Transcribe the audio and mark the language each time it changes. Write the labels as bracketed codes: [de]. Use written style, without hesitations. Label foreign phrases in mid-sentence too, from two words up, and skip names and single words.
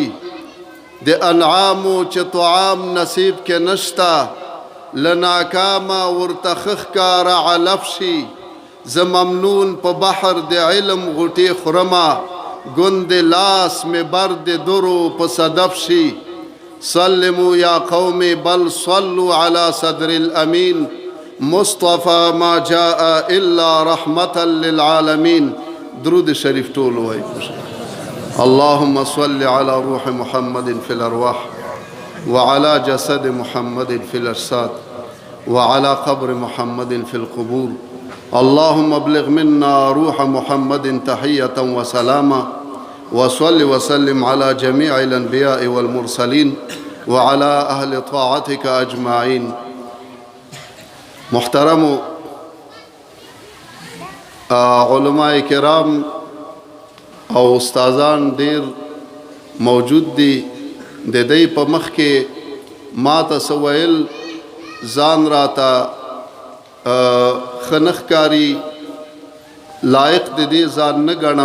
[ps] د انعامو چې طعام نصیب کې نشته له ناکامه ورته ښکاره علف شي. زه ممنون په بحر د علم غوټې خورمه ګوند لاس مې بر د درو په صدف شي. [ar] سلموا یا قوم بل صلوا على صدر الامین مصطفى ما جاء الا رحمة للعالمین. [ps] درود شریف ټول وایي. [ar] اللهم صل على روح محمد في الارواح وعلى جسد محمد في الاجساد وعلى قبر محمد في القبور. اللهم ابلغ منا روح محمد تحية وسلاما وصل وسلم على جميع الأنبياء والمرسلين وعلى أهل طاعتك أجمعين. [ps] محترم علماء کرام او استادان ډیر موجود دي. د دې په مخ کې ما ته ویل ځان راته خنخکاری لایق د دې ځان نه ګڼم.